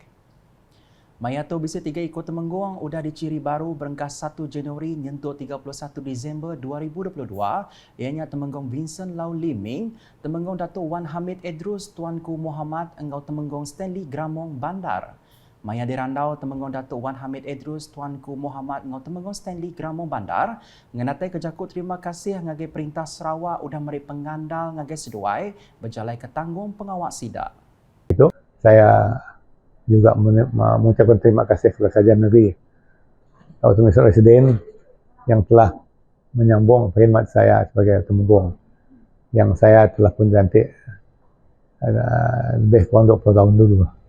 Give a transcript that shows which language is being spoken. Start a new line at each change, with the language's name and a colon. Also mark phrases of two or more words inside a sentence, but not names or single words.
Iban: Maya tu bisa 3 ikut temenggong udah diciri baru berengkas 1 Januari nyentuh 31 Disember 2022, ianya temenggong Vincent Lau Liming, temenggong Datuk Wan Hamid Idrus Tuanku Muhammad engau temenggong Stanley Gramong Bandar. Maya dirandau temenggong Datuk Wan Hamid Idrus Tuanku Muhammad ngau temenggong Stanley Gramong Bandar ngenatai kejakut terima kasih ngagai Perintah Sarawak udah meri pengandal ngagai seduai berjalai ke tanggung pengawak sida.
Malay: Itu saya juga mengucapkan terima kasih kepada Kerajaan Negeri Datuk Misal Residen yang telah menyambung perkhidmat saya sebagai temenggong yang saya telah pun dilantik lebih kurang 20 tahun dulu.